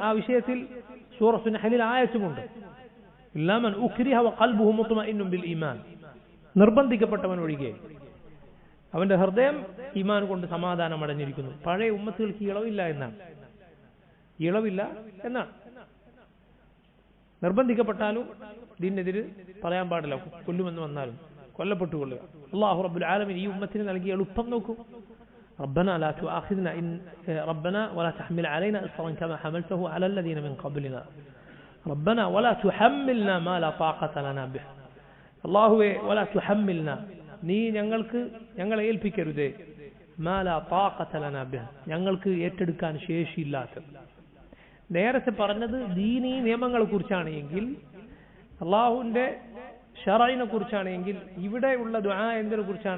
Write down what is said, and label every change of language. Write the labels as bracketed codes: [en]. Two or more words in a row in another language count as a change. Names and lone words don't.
[ml] ആ വിഷയത്തിൽ സൂറത്തുൻ നഹ്ലിൽ ആയത്തുമുണ്ട്, [ar] إلا من أكره وقلبه مطمئن بالإيمان, [ml] നിർബന്ധിക്കപ്പെട്ടവൻ ഒഴികെ അവന്റെ ഹൃദയം ഈമാൻ കൊണ്ട് സമാധാനം അടഞ്ഞിരിക്കുന്നു. പഴയ ഉമ്മത്തുകൾക്ക് ഇളവില്ല എന്നാണ്, ഇളവില്ല എന്നാണ്. നിർബന്ധിക്കപ്പെട്ടാലും ദീനെതിര് പറയാൻ പാടില്ല. കൊല്ലുമെന്ന് വന്നാലും കൊല്ലപ്പെട്ടുകൊള്ളുക. [ar] الله رب العالمين [ml] ഈ ഉമ്മത്തിന് നൽകിയ എളുപ്പം നോക്കൂ. [ar] ربنا لا تؤاخذنا إن ربنا ولا تحمل علينا إصرا كما حملته على الذين من قبلنا ربنا ولا تحملنا ما لا طاقة لنا به, അല്ലാഹുവേ ولا تحملنا, [ml] നീ ഞങ്ങളെ ഏൽപ്പിക്കരുതേ, [ar] ما لا طاقة لنا به, [ml] ഞങ്ങൾക്ക് ഏറ്റെടുക്കാൻ ശേഷിയില്ലാത്തത്. നേരത്തെ പറഞ്ഞത് ദീനീ നിയമങ്ങളെ കുറിച്ചാണ് എങ്കിൽ, അള്ളാഹുവിന്റെ ശറഇനെ കുറിച്ചാണ് എങ്കിൽ, ഇവിടെയുള്ള ദുആ എന്തിനെ കുറിച്ചാണ്?